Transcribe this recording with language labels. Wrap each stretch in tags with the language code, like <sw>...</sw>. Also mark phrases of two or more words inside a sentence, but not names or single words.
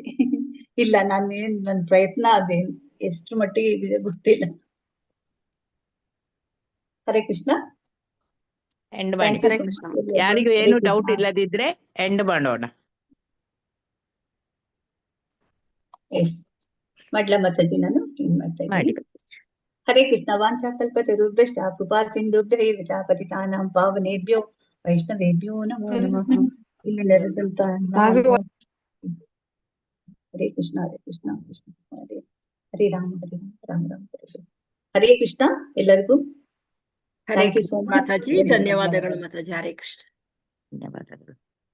<kn>ಇಲ್ಲ, ನನ್ ಪ್ರಯತ್ನ ಅದೇನು ಎಷ್ಟು ಮಟ್ಟಿಗೆ ಇದೆ ಗೊತ್ತಿಲ್ಲ. ಹರೇ ಕೃಷ್ಣ. ಎಂಡ್ ಮಾಡಿ. ಯಾರಿಗೂ ಏನು ಡೌಟ್ ಇಲ್ಲದಿದ್ರೆ ಎಂಡ್ ಮಾಡೋಣ. ಮಾಡ್ಲಾ ಮಾತಾಜಿ? ನಾನು ಮಾಡ್ತಾ ಇದ್ದೀನಿ. ಹರೇ ಕೃಷ್ಣ.</kn> <sa>ವಾಂಛಾಕಲ್ಪತರುಭ್ಯಶ್ಚ ಕೃಪಾ ಸಿಂಧುಭ್ಯೈವ ಪತಿತಾನಾಂ ಪಾವನೇಭ್ಯೋ ವೈಷ್ಣವೇಭ್ಯೋ ನಮೋ ನಮಃ.</sa> <kn>ಇಲ್ಲಿ ನೆರೆದಂತ ಹರೇ ಕೃಷ್ಣ. ಹರೇ ಕೃಷ್ಣ.</kn> <sa>ಕೃಷ್ಣ ಹರೇ ಹರೇ ರಾಮ ಹರೇ ರಾಮ ರಾಮ ಹರೇ.</sa> <kn>ಹರೇ ಕೃಷ್ಣ ಎಲ್ಲರಿಗೂ. ಹರೇ ಕೃಷ್ಣ ಮಾತಾಜಿ. ಧನ್ಯವಾದಗಳು ಮಾತಾಜಿ. ಹರೇ ಕೃಷ್ಣ. ಧನ್ಯವಾದಗಳು.</kn>